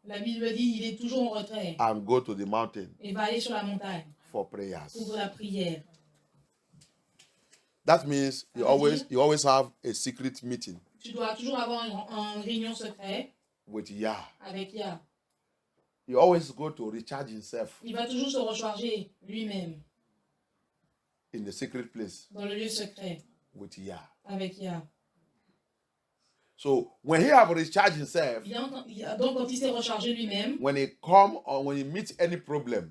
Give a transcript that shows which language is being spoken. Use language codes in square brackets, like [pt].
[fr] la Bible dit il est toujours en retrait [en] and go to the mountain [fr] et va aller sur la montagne [en] for prayers. [fr] pour la prière. [en] That means you always have a secret meeting [fr] Tu dois toujours avoir une réunion secrète [en] with Yah. [fr] avec Yah. [en] He always go to recharge himself [fr] Il va toujours se recharger lui-même [en] in the secret place [fr] dans le lieu secret [en] with Yah. [fr] avec Yah. [en] So when he have recharged himself, [fr] Donc quand il s'est rechargé lui-même, [en] when he come or when he meets any problem,